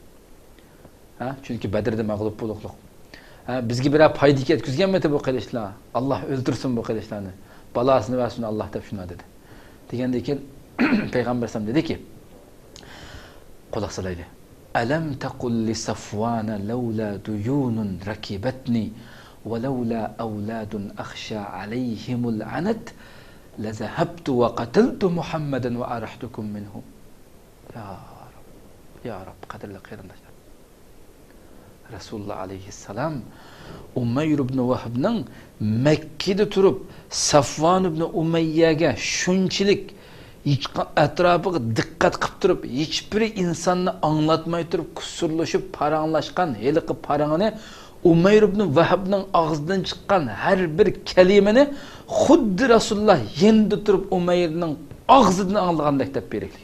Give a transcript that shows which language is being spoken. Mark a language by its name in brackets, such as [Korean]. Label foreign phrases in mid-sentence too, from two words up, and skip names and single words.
[Uzbek] Chunki Badrda mag'lub bo'ldik. Bizga bir foyda yetkazganmidi bu qilishlar? Allah o'ltirsin bu qilishlarni. Balasini versin Allah deb shunday dedi. Degandan keyin Payg'ambar sam dedi ki: "Quloq solayli. [Arabic] ألم تقل لصفوان لولا ديون ركبتني ولولا أولاد أخشى عليهم العنت لذهبت وقتلت محمدا وأرحتكم منه." يا رب, [Uzbek] qadrli qarindoshlar. Rasululloh alayhissalom Umayr ibn Vahbning Makkada turib Safvan ibn Umayyaga shunchalik atrofiga diqqat qilib turib, hech bir insonni anglatmay turib kusurlashib paranglashgan heliqi parangini Umayr ibn Vahbning og'zidan chiqqan har bir kalimani xuddi Rasululloh yendi turib Umayrning og'zidan anglagandek deb beraylik.